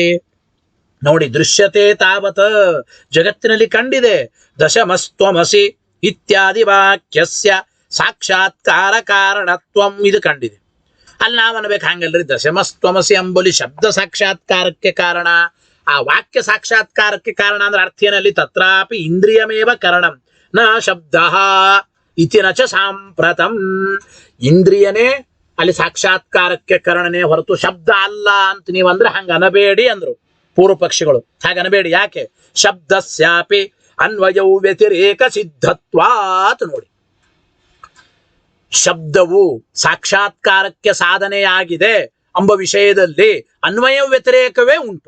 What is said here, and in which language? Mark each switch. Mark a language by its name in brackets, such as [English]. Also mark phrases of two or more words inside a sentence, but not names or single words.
[Sanskrit] ನೋಡಿ, ದೃಶ್ಯತೆ ತಾವತ್ [Kannada] ಜಗತ್ತಿನಲ್ಲಿ ಕಂಡಿದೆ, [Sanskrit] ದಶಮಸ್ತ್ವಮಸಿ ಇತ್ಯಾದಿ ವಾಕ್ಯಸ್ಯ ಸಾಕ್ಷಾತ್ಕಾರ ಕಾರಣತ್ವಂ [Kannada] ಇದು ಕಂಡಿದೆ. ಅಲ್ಲಿ ನಾವು ಅನ್ಬೇಕು ಹಂಗಲ್ರಿ, ದಶಮಸ್ತ್ವಮಸಿ ಎಂಬುಲಿ ಶಬ್ದ ಸಾಕ್ಷಾತ್ಕಾರಕ್ಕೆ ಕಾರಣ, ಆ ವಾಕ್ಯ ಸಾಕ್ಷಾತ್ಕಾರಕ್ಕೆ ಕಾರಣ ಅಂದ್ರೆ ಅರ್ಥ ಏನಲ್ಲಿ [Sanskrit] ತತ್ರಾಪಿ ಇಂದ್ರಿಯಮೇವ ಕಾರಣಂ ನ ಶಬ್ದ ಇತಿ ನಚ ಸಾಂಪ್ರತಂ. [Kannada] ಇಂದ್ರಿಯನೇ ಅಲ್ಲಿ ಸಾಕ್ಷಾತ್ಕಾರಕ್ಕೆ ಕಾರಣನೇ ಹೊರತು ಶಬ್ದ ಅಲ್ಲ ಅಂತ ನೀವಂದ್ರೆ ಹಂಗ ಅನಬೇಡಿ ಅಂದ್ರು ಪೂರ್ವ ಪಕ್ಷಿಗಳು. ಹಾಗನಬೇಡಿ. ಯಾಕೆ? [Sanskrit] ಶಬ್ದಸ್ಯಾಪಿ ಅನ್ವಯೌ ವ್ಯತಿರೇಕ ಸಿದ್ಧತ್ವಾತ್. [Kannada] ನೋಡಿ, ಶಬ್ದವು ಸಾಕ್ಷಾತ್ಕಾರಕ್ಕೆ ಸಾಧನೆಯಾಗಿದೆ ಎಂಬ ವಿಷಯದಲ್ಲಿ ಅನ್ವಯ ವ್ಯತಿರೇಕವೇ ಉಂಟು.